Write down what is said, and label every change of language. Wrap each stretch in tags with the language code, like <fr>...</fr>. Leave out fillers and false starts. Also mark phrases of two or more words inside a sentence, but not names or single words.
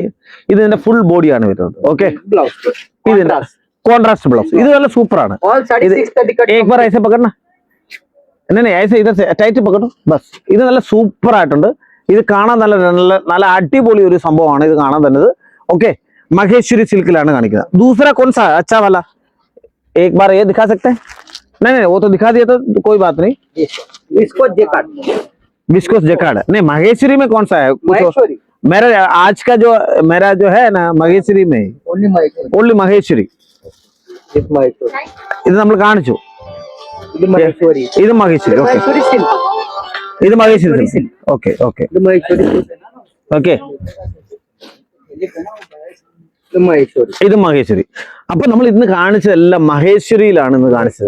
<ml>ഇതിന്റെ ഫുൾ ബോഡിയാണ് വരുന്നത്. ഓക്കെ, ഇതിന്റെ</ml> <en>contrast blouse.</en> <ml>ഇത് നല്ല സൂപ്പർ ആണ്. ടൈറ്റ് പകട്ടു ബസ്. ഇത് നല്ല സൂപ്പർ ആയിട്ടുണ്ട്. ഇത് കാണാൻ നല്ല അടിപൊളി ഒരു സംഭവമാണ് ഇത് കാണാൻ തന്നെ. ഓക്കെ, മഹേശ്വരി സിൽക്കിലാണ് കാണിക്കുന്നത്.</ml> <hi>दूसरा कौन सा अच्छा वाला? एक बार ये दिखा सकते हैं? नहीं, वो तो दिखा दिया तो कोई बात नहीं.</hi> <en>viscose jacquard</en> <hi>नहीं, महेश्वरी में कौन सा है? मेरा आज का मेरा जो है ना महेश्वरी में ओनली महेश्वरी.</hi> <ml>ഇത് നമ്മൾ കാണിച്ചു. ഇത് മഹേശ്വരി. ഇത് മഹേശ്വരി സിൽക്ക്. ഓക്കെ ഓക്കെ ഓക്കെ, ഇത് മഹേശ്വരി. അപ്പൊ നമ്മൾ ഇന്ന് കാണിച്ചതെല്ലാം മഹേശ്വരിയിലാണ് ഇന്ന് കാണിച്ചത്.</ml>